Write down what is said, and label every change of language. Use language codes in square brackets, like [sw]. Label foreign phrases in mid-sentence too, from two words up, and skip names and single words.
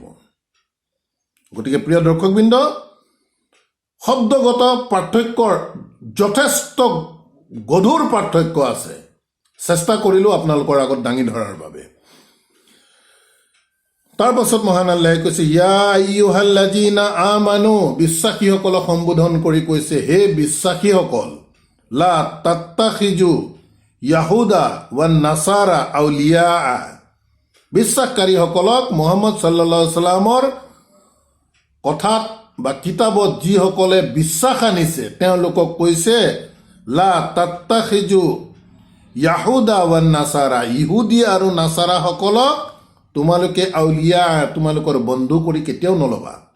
[as] গতিকে প্ৰিয় দৰ্শকবৃন্দ, শব্দগত পাৰ্থক্যৰ যথেষ্ট গধুৰ পাৰ্থক্য আছে। চেষ্টা কৰিলোঁ আপোনালোকৰ আগত দাঙি ধৰাৰ বাবে। তাৰ পাছত মহান আল্লাহে কৈছে, [ar] يا أيها الذين آمنوا, [as] বিশ্বাসীসকলক সম্বোধন কৰি কৈছে, হে বিশ্বাসীসকল, [ar] لا تتخذوا اليهود والنصارى أولياء, [as] বিশ্বাসকাৰীসকলক মুহাম্মদ [ar] صلى الله عليه وسلم [as] কথাত বা কিতাপত যিসকলে বিশ্বাস আনিছে তেওঁলোকক কৈছে, [ar] لا تتخذوا اليهود والنصارى, [as] ইহুদী আৰু নাছাৰাসকলক তোমালোকে আউলিয়া, তোমালোকৰ বন্ধু কৰি কেতিয়াও নল'বা।